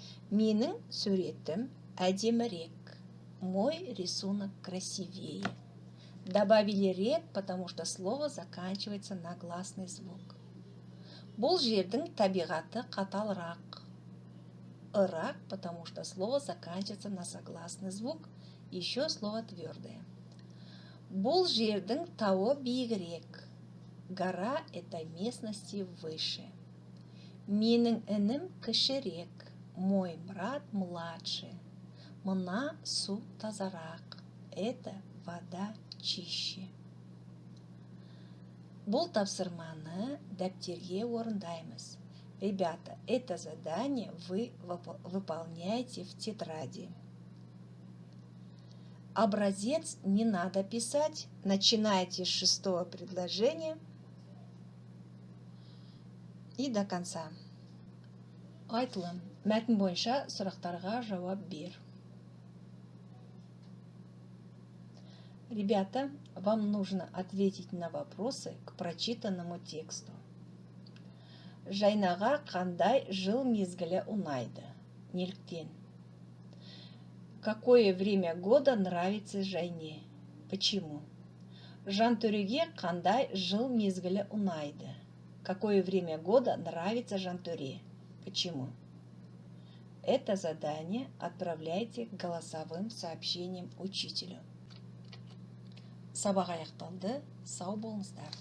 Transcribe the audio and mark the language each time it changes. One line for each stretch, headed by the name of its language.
Kazakh: Менің суретім әдемірек.
Russian: Мой рисунок красивее. Добавили рек, потому что слово заканчивается на гласный звук.
Kazakh: Бұл жердің табиғаты қаталырақ.
Russian: Ырак, потому что слово заканчивается на согласный звук. Еще слово твердое.
Kazakh: Бұл жердің тауы биігірек.
Russian: Гора – это местности выше.
Kazakh: Менің інім кішірек.
Russian: Мой брат младше.
Kazakh: Мына су тазарақ.
Russian: Это вода чище.
Kazakh: Бұл тапсырманы дәптерге орындаймыз.
Russian: Ребята, это задание вы выполняете в тетради. Образец не надо писать. Начинайте с 6-го предложения и до конца.
Kazakh: Айтылым, мәтін бойынша сұрақтарға жауап бер.
Russian: Ребята, вам нужно ответить на вопросы к прочитанному тексту.
Kazakh: Жайнаға қандай жыл мезгілі ұнайды? Неліктен?
Russian: Какое время года нравится Жайне? Почему?
Kazakh: Жантөреге қандай жыл мезгілі ұнайды?
Russian: Какое время года нравится Жантөре? Почему? Это задание отправляйте голосовым сообщением учителю.
Kazakh: Сабақ аяқталды. Сау болыңыздар.